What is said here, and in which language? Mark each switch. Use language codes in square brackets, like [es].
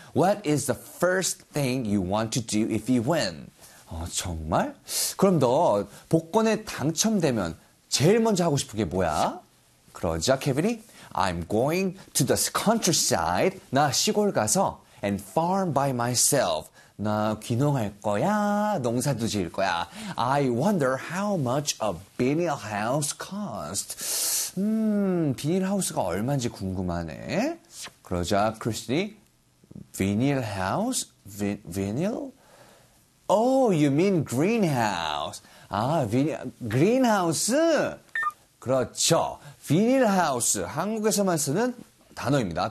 [en] What is the first thing you want to do if you win? [ko] 정말? 그럼 너 복권에 당첨되면 제일 먼저 하고 싶은 게 뭐야? 그러자 케빈이 [en] I'm going to the countryside. [ko] 나 시골 가서 [en] and farm by myself. [ko] 나 귀농할 거야. 농사도 지을 거야. [en] I wonder how much a Binil house cost. [ko] 비닐 하우스가 얼마인지 궁금하네. 그러자 크리스틴이 비닐 하우스? [en] 비닐? Oh, you mean greenhouse. [ko] 아, 그린하우스? 그렇죠. 비닐하우스, 한국에서만 쓰는 단어입니다.